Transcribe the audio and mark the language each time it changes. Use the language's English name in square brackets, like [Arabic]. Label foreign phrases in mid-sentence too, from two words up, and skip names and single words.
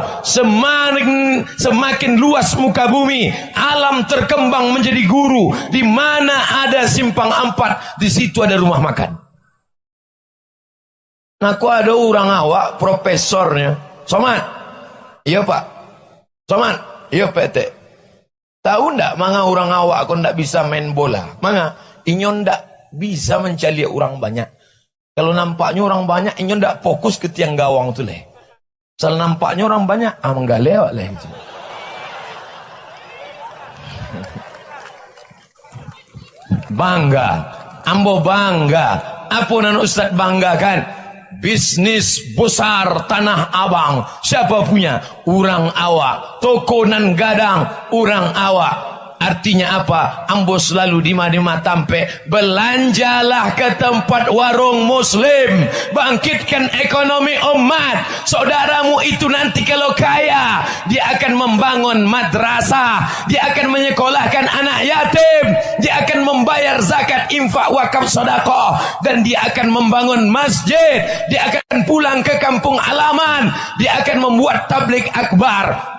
[Indonesian] Semakin luas muka bumi, alam terkembang menjadi guru. Di mana ada simpang ampat, di situ ada rumah makan. Nah, aku ada [Minangkabau] orang awak, [Indonesian] profesornya. Somad. Iya Pak. Somad. Iya PT. [Minangkabau] Tahu ndak manga orang awak aku ndak bisa main bola? Manga inyo ndak bisa mencari orang banyak. Kalau nampaknya orang banyak, inyo ndak fokus ke tiang gawang tu leh. Soal nampaknya orang banyak, enggak lewat leh. Bangga, ambo bangga. Apa nan Ustaz banggakan? Bisnis besar Tanah Abang. Siapa punya? Orang awak. Toko nan gadang, orang awak. [Indonesian] Artinya apa? Ambo selalu di mana tampe, belanjalah ke tempat warung muslim, bangkitkan ekonomi umat. Saudaramu itu nanti kalau kaya, dia akan membangun madrasah, dia akan menyekolahkan anak yatim, dia akan membayar zakat, infak, wakaf, sedekah, dan dia akan membangun masjid, dia akan pulang ke kampung halaman, dia akan membuat tabligh akbar.